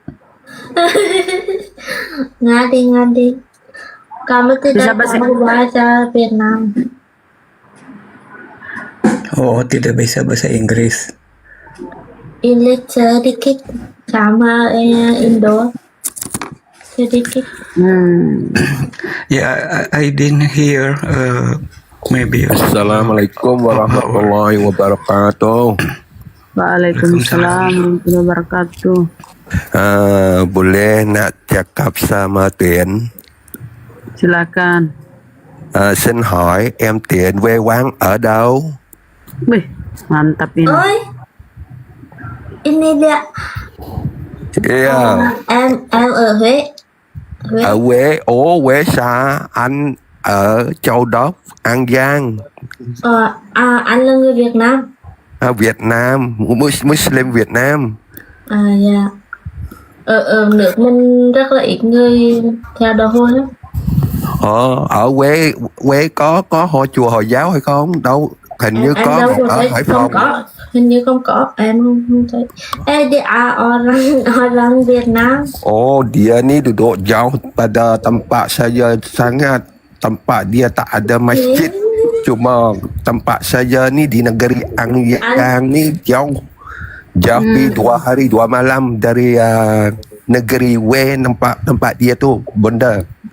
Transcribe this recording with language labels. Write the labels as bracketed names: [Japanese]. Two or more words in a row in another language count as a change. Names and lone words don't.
[Indonesian] Ngadi. Kamu tidak tahu bahasa Vietnam. Oh, tidak bisa bahasa Inggris. English sedikit sama Indo. Sedikit. [English] Yeah, I didn't hear. Maybe. [Arabic] السلام عليكم ورحمة الله وبركاته. وعليكم السلام ورحمة الله وبركاته. [Malay] Boleh nak cakap sama Tuyển? Silakan. [Vietnamese] Xin hỏi em Tuyển quê quán ở đâu? [Malay] Wih, mantap ini. Oi, ini dia. [English] Yeah. [Vietnamese] Em ở Huế. Ở Huế. Ủa Huế xa? Anh ở Châu Đốc, An Giang. Anh là người Việt Nam. Việt Nam, Muslim Việt Nam. Dạ. Ở nước mình rất là ít người theo đạo Hồi lắm. Ở Huế có hội chùa Hồi giáo hay không? Đâu, hình như Em có đâu ở thấy, Hải không Phòng. có, hình như không có, em không thấy. [Malay] Orang Việt Nam. Oh, dia ni duduk jauh pada tempat saya sangat. Tempat dia tak ada masjid. Cuma tempat saya ni di negeri An Giang ni jauh pergi 2 hari 2 malam dari negeri Wei, tempat dia tu benda.